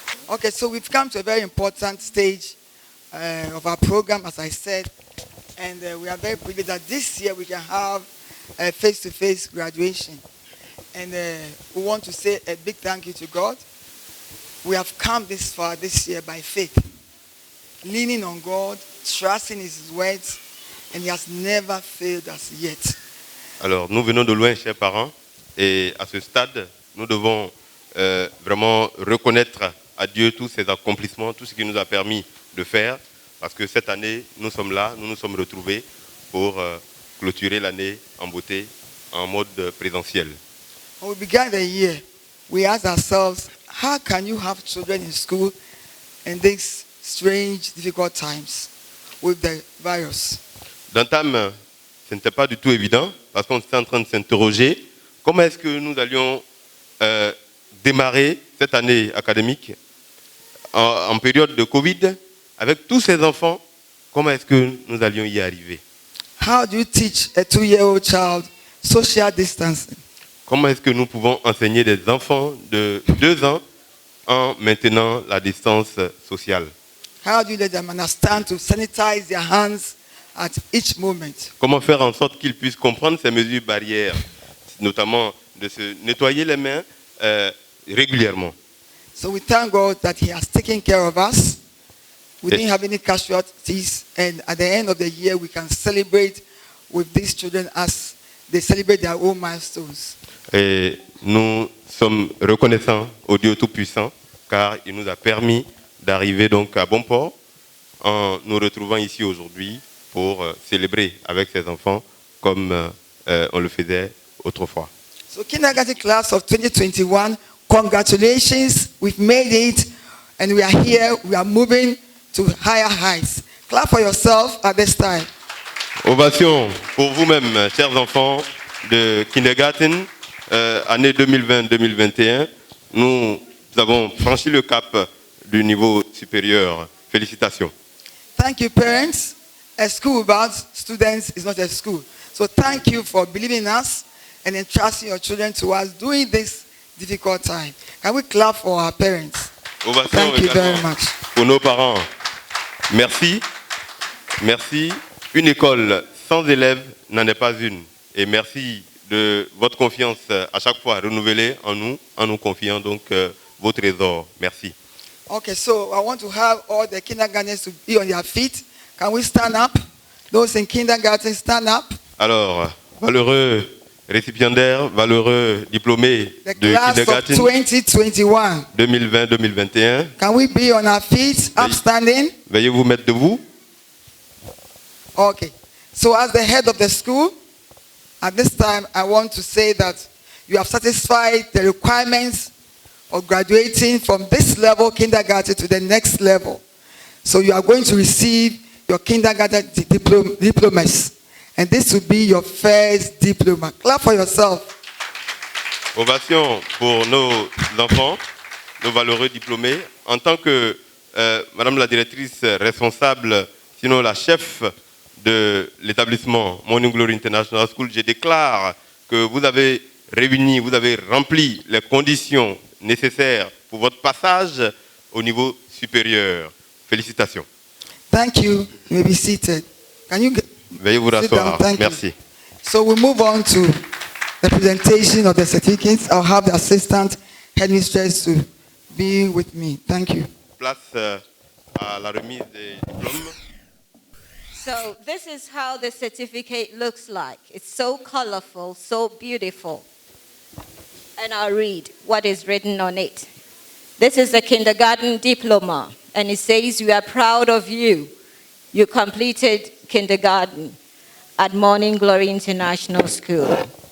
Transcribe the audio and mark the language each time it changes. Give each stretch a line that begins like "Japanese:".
English: Okay, so we've come to a very important stage of our program, as I said. And we are very privileged that this year we can have face-to-face graduation. And we want to say a big thank you to God. We have come this far this year by faith, leaning on God, trusting His words, and He has never failed us yet.
French: Alors, nous venons de loin, chers parents, et à ce stade, nous devons vraiment reconnaître à Dieu tous ses accomplissements, tout ce qu'il nous a permis de faire, parce que cette année, nous sommes là, nous nous sommes retrouvés pour clôturer l'année en beauté, en mode présentiel.
English: When we began the year, we asked ourselves, how can you have children in school in these strange, difficult times with the virus?
French: D'entame, ce n'était pas du tout évident, parce qu'on était en train de s'interroger comment est-ce que nous allions démarrer cette année académique en période de Covid, avec tous ces enfants, comment est-ce que nous allions y arriver?
English: How do you teach a 2-year-old child social distancing?
French: Comment est-ce que nous pouvons enseigner des enfants de 2 ans en maintenant la distance sociale?
English: How do you let them understand to sanitize their hands at each moment?
French: Comment faire en sorte qu'ils puissent comprendre ces mesures barrières, notamment de se nettoyer les mains régulièrement?
English: So we thank God that He has taken care of us. We didn't have any casualties, and at the end of the year, we can celebrate with these children as they celebrate their own milestones.
French: Et nous sommes reconnaissants au Dieu Tout-Puissant, car il nous a permis d'arriver donc à bon port en nous retrouvant ici aujourd'hui pour célébrer avec ces enfants comme on le faisait autrefois.
English: So kindergarten class of 2021, congratulations, we've made it, and we are here, we are moving to higher heights. Clap for yourself at this time.
French: Ovation pour vous-même, chers enfants de kindergarten, année 2020-2021. Nous avons franchi le cap du niveau supérieur. Félicitations.
English: Thank you, parents. A school without students is not a school. So thank you for believing in us and entrusting your children to us during this difficult time. Can we clap for our parents?
French: Ovation
English: Thank you very
French: également
English: much.
French: pour nos parents. Merci. Merci. Une école sans élèves n'en est pas une. Et merci de votre confiance à chaque fois renouvelée en nous confiant donc vos trésors. Merci.
English: Okay, so I want to have all the kindergartners to be on their feet. Can we stand up? Those in kindergarten, stand up.
French: Alors, valeureux récipiendaires, valeureux diplômés
English: The
French: de
English: class of kindergarten 2021.
French: 2020-2021,
English: Can we be on our feet, upstanding?
French: veuillez vous mettre debout.
English: Okay. So as the head of the school, at this time, I want to say that you have satisfied the requirements of graduating from this level, kindergarten, to the next level. So you are going to receive your kindergarten diplomas. And this will be your first diploma. Clap for yourself.
French: Ovation pour nos enfants, nos valeureux diplômés. En tant que Madame la directrice responsable, sinon la chef de l'établissement Morning Glory International School, je déclare que vous avez réuni, vous avez rempli les conditions nécessaires pour votre passage au niveau supérieur. Félicitations.
English: Thank you. You may be seated. Can you
French: Veuillez vous
English: sit down?
French: rasseoir.
English: Thank you.
French: Merci.
English: So we move on to the presentation of the certificates. I'll have the assistant headmistress to be with me. Thank you.
French: Place à la remise des diplômes.
English: So this is how the certificate looks like. It's so colorful, so beautiful. And I'll read what is written on it. This is a kindergarten diploma, and it says, "We are proud of you. You completed kindergarten at Morning Glory International School."